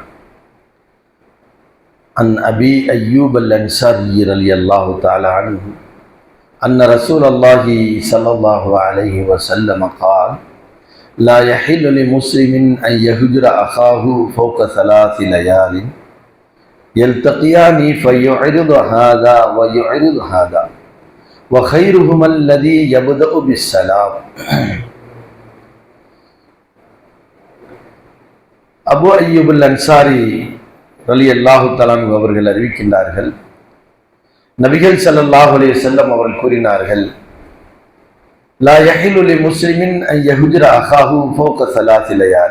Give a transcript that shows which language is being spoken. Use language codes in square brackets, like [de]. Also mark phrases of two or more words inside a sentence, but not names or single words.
[ar] عن أبي أيوب الأنصاري رضي الله تعالى عنه أن رسول الله صلى الله عليه وسلم قال: لا يحل لمسلم أن يهجر أخاه فوق 3 ليال يلتقيان فيعرض هذا ويعرض هذا وخيرهما الذي يبدأ بالسلام. [ta] அபு அய்யூப் அன்சாரி [ar] رضي الله تعالى عنه [ta] அவர்கள் அறிவிக்கின்றார்கள், நபிகள் [ar] صلى الله عليه وسلم [ta] அவர்கள் கூறினார்கள், [ar] لا يحل لمسلم أن يهجر أخاه فوق 3 ليال.